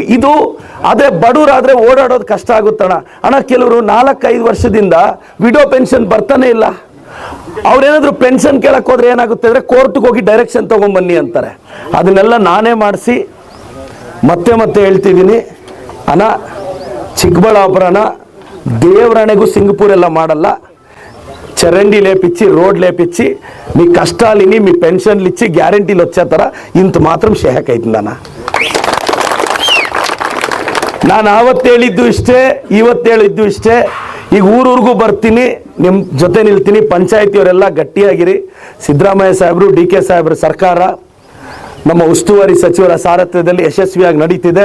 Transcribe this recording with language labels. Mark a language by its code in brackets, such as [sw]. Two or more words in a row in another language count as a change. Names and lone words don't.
[kn] ಇದು ಅದೇ ಬಡವರಾದ್ರೆ ಓಡಾಡೋದು ಕಷ್ಟ ಆಗುತ್ತಣ್ಣ. ಕೆಲವರು 4-5 ವರ್ಷದಿಂದ [en] widow pension [kn] ಬರ್ತಾನೆ ಇಲ್ಲ. ಅವ್ರೇನಾದ್ರು ಪೆನ್ಷನ್ ಕೇಳಕ್ ಹೋದ್ರೆ ಏನಾಗುತ್ತೆ ಅಂದ್ರೆ ಕೋರ್ಟ್ಗೆ ಹೋಗಿ ಡೈರೆಕ್ಷನ್ ತಗೊಂಡ್ಬನ್ನಿ ಅಂತಾರೆ. ಅದನ್ನೆಲ್ಲ ನಾನೇ ಮಾಡಿಸಿ ಮತ್ತೆ ಹೇಳ್ತಿದ್ದೀನಿ ಚಿಕ್ಕಬಳ್ಳಾಪುರನ ದೇವರಾಣೆಗೂ ಸಿಂಗಪೂರ್ ಎಲ್ಲ ಮಾಡಲ್ಲ. [te] చరండి లేపిచ్చి రోడ్ లేపిచ్చి మీ కష్టాలని మీ పెన్షన్లు ఇచ్చి గ్యారెంటీలు వచ్చే ತರ ఇంత మాత్రం షేక్ అవుతుందన్న. [kn] ನಾನು ಆವತ್ತು ಹೇಳಿದ್ದು ಇಷ್ಟೇ, ಇವತ್ತು ಹೇಳಿದ್ದು ಇಷ್ಟೇ. ಈಗ ಊರಿಗೂ ಬರ್ತೀನಿ, ನಿಮ್ಮ ಜೊತೆ ನಿಲ್ತೀನಿ. ಪಂಚಾಯತಿಯವರೆಲ್ಲ ಗಟ್ಟಿಯಾಗಿರಿ. ಸಿದ್ದರಾಮಯ್ಯ ಸಾಹೇಬರು, DK ಸಾಹೇಬ್ರ ಸರ್ಕಾರ ನಮ್ಮ ಉಸ್ತುವಾರಿ ಸಚಿವರ ಸಾರಥ್ಯದಲ್ಲಿ ಯಶಸ್ವಿಯಾಗಿ ನಡೀತಿದೆ.